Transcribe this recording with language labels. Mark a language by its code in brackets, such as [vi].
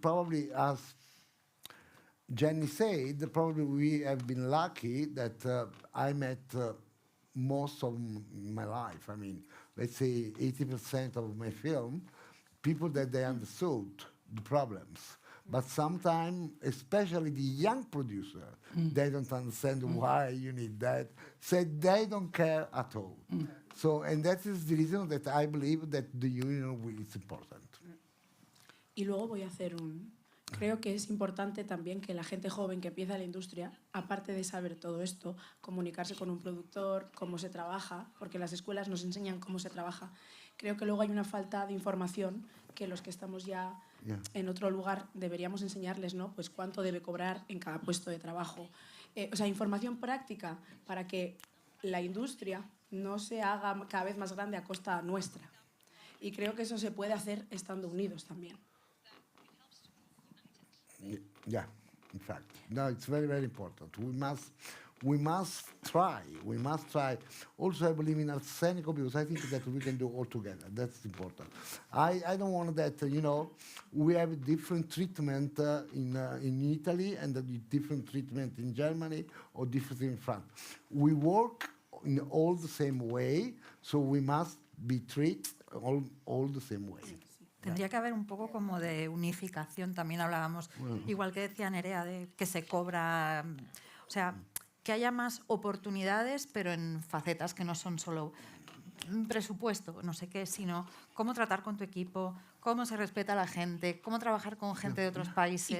[en] Probably, as Jenny said, probably we have been lucky that I met most of my life. I mean, let's say 80% of my film, people that they understood the problems. But sometimes, especially the young producer, they don't understand why you need that. So they don't care at all. So, and that is the reason that I believe that the union is important. [es] Y luego voy a hacer Creo que es importante también que la gente joven que empieza en la industria, aparte de saber todo esto, comunicarse con un productor, cómo se trabaja, porque las escuelas nos enseñan cómo se trabaja. Creo que luego hay una falta de información que los que estamos ya en otro lugar deberíamos enseñarles, ¿no? Pues cuánto debe cobrar en cada puesto de trabajo. O sea, información práctica para que la industria no se haga cada vez más grande a costa nuestra. Y creo que eso se puede hacer estando unidos también. [en] Yeah, in fact, no, it's very, very important. We must try. Also, I believe in Arsenico because I think that we can do all together. That's important. I don't want that, we have different treatment in Italy and a different treatment in Germany or different in France. We work in all the same way, so we must be treated all the same way. [es] Tendría que haber un poco como de unificación, también hablábamos, igual que decía Nerea, de que se cobra, o sea, que haya más oportunidades, pero en facetas que no son solo presupuesto, no sé qué, sino cómo tratar con tu equipo, cómo se respeta a la gente, cómo trabajar con gente de otros países.